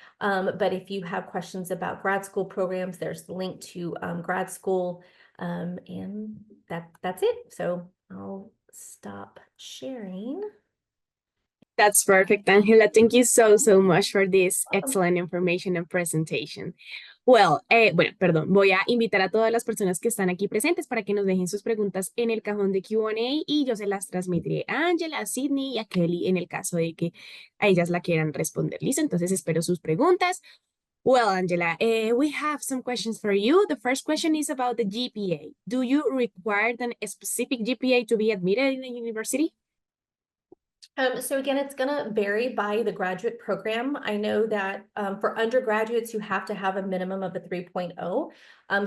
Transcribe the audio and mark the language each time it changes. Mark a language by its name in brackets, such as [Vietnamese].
[English] But if you have questions about grad school programs, there's the link to grad school, and that's it. So I'll stop sharing. That's perfect, Angela. Thank you so much for this excellent information and presentation. [Spanish] Bueno, perdón, voy a invitar a todas las personas que están aquí presentes para que nos dejen sus preguntas en el cajón de Q&A y yo se las transmitiré a Angela, a Sydney y a Kelly en el caso de que a ellas la quieran responder. ¿Listo? Entonces espero sus preguntas. [English] Well, Angela, we have some questions for you. The first question is about the GPA. Do you require a specific GPA to be admitted in the university? So again, it's going to vary by the graduate program. I know that for undergraduates, you have to have a minimum of a 3.0.